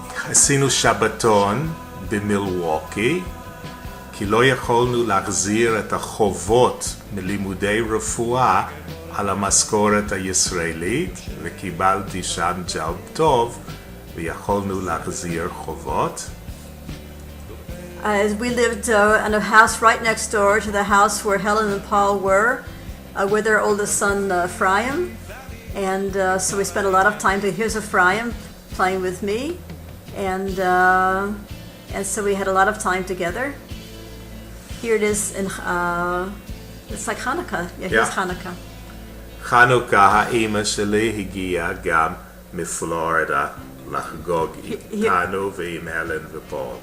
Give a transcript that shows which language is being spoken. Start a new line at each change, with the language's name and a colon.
Hebrew: עשינו שבתון במילווקי, כי לא יכולנו להחזיר את החובות מלימודי רפואה על המשכורת הישראלית, וקיבלתי שם ג'וב טוב, ויכולנו להחזיר חובות.
English: We lived in a house right next door to the house where Helen and Paul were, with their oldest son Ephraim. And so we spent a lot of time together. Here's Ephraim playing with me. And so we had a lot of time together. Here it is in, it's like Hanukkah. Yeah, here's Hanukkah.
Hebrew: חנוכה, האמא שלי הגיעה גם מפלורידה לחגוג איתנו ועם הלן ופול.